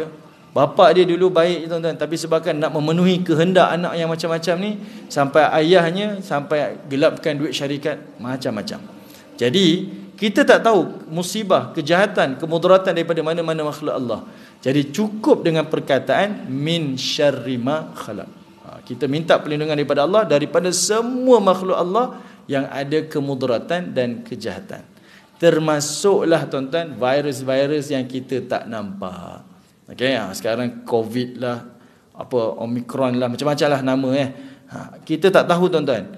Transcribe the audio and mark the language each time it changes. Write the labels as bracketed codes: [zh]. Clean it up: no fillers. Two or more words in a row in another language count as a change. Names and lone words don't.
[ms] Bapak dia dulu baik tuan-tuan, tapi sebabkan nak memenuhi kehendak anak yang macam-macam ni, sampai ayahnya sampai gelapkan duit syarikat, macam-macam. Jadi kita tak tahu musibah, kejahatan, kemudaratan daripada mana-mana makhluk Allah. Jadi cukup dengan perkataan [ar] من شر ما خلق. [ms] Kita minta perlindungan daripada Allah daripada semua makhluk Allah yang ada kemudaratan dan kejahatan. Termasuklah tuan-tuan virus-virus yang kita tak nampak. Okey, sekarang COVID lah, apa Omicron lah, macam-macam lah nama kita tak tahu tuan-tuan.